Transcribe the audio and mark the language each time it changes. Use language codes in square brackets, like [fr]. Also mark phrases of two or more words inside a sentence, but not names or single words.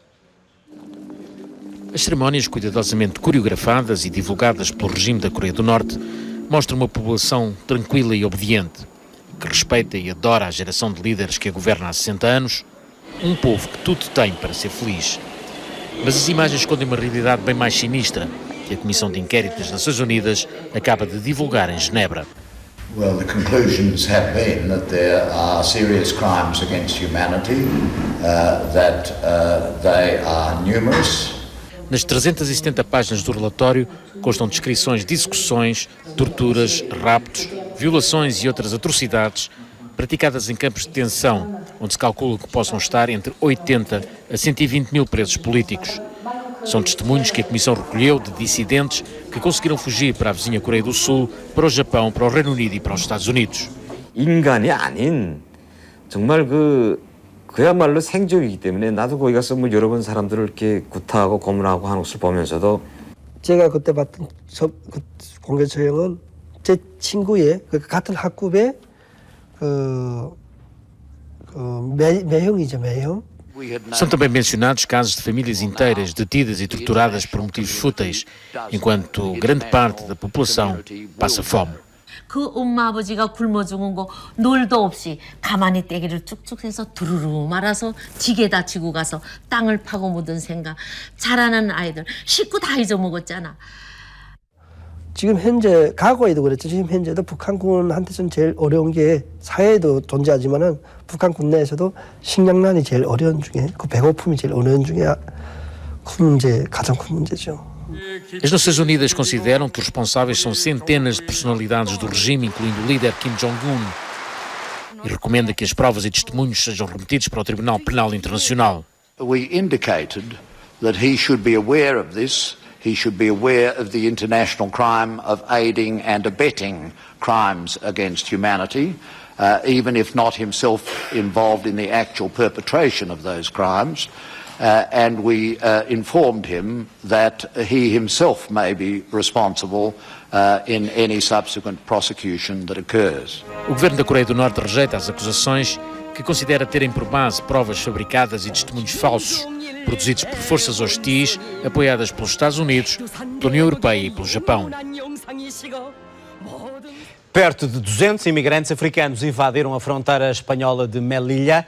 [pt] As cerimónias cuidadosamente coreografadas e divulgadas pelo regime da Coreia do Norte mostram uma população tranquila e obediente, que respeita e adora a geração de líderes que a governa há 60 anos, um povo que tudo tem para ser feliz. Mas as imagens escondem uma realidade bem mais sinistra, que a Comissão de Inquérito das Nações Unidas acaba de divulgar em Genebra. [en] Well, the conclusions have been that there are serious crimes against humanity, that they are numerous. [pt] Nas 370 páginas do relatório constam descrições de execuções, torturas, raptos, violações e outras atrocidades praticadas em campos de detenção, onde se calcula que possam estar entre 80 a 120 mil presos políticos. São testemunhos que a Comissão recolheu de dissidentes que conseguiram fugir para a vizinha Coreia do Sul, para o Japão, para o Reino Unido e para os Estados Unidos. [ko] 인간이 아닌 정말 그야말로 생적이기 때문에 나도 거기 가서 뭐 여러 번 사람들을 이렇게 구타하고 고문하고 하는 것을 보면서도 제가 그때 봤던 공개 처형은 제 친구의 같은 학급의 매형이죠, 매형. [pt] São também mencionados casos de famílias inteiras detidas e torturadas por motivos fúteis, enquanto grande parte da população passa fome. [ko] 그 엄마 아버지가 굶어 죽은 거 놀도 없이 가만히 떼기를 쭉쭉 해서 두루루 말아서 지게다 지고 가서 땅을 파고 묻은 생각, 자라는 아이들 식구 다 잊어먹었잖아. 지금 현재 과거에도 그랬죠. 지금 현재도 북한군한테서는 제일 어려운 게 사회에도 존재하지만은 북한군 내에서도 식량난이 제일 어려운 중에 그 배고픔이 제일 어려운 중에 가장 큰 문제죠. [pt] As Nações Unidas consideram que os responsáveis são centenas de personalidades do regime, incluindo o líder Kim Jong-un, e recomenda que as provas e testemunhos sejam remetidos para o Tribunal Penal Internacional. [en] We indicated that he should be aware of this. He should be aware of the international crime of aiding and abetting crimes against humanity, even if not himself involved in the actual perpetration of those crimes. And we informed him that he himself may be responsible in any subsequent prosecution that occurs. [pt] O governo da Coreia do Norte rejeita as acusações, que considera terem por base provas fabricadas e testemunhos falsos, produzidos por forças hostis, apoiadas pelos Estados Unidos, pela União Europeia e pelo Japão. Perto de 200 imigrantes africanos invadiram a fronteira espanhola de Melilla.